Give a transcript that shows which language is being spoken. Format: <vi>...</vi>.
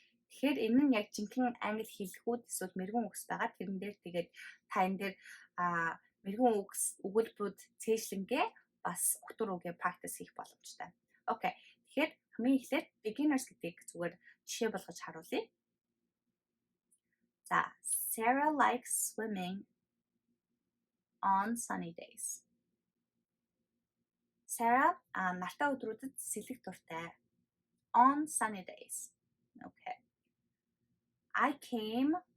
<mn>Тэгэхээр энэ нь яг жинхэнэ англи хэллэгүүд эсвэл мэргэн үгс байгаа. Тэрэн дээр тэгээд та энэ дээр мэргэн үгс өгүүлбэрүүд цээжлэнгээ бас утар үгээ practice хийх боломжтой. Окей. Тэгэхээр хамгийн эхлээд beginners гэдгийг зүгээр жишээ болгож харуулъя.</mn> <en>За Sarah likes swimming on sunny days.</en> <mn>Sarah нартай өдрүүдэд сэлэх дуртай.</mn> <en>On sunny days. Okay. I came</en>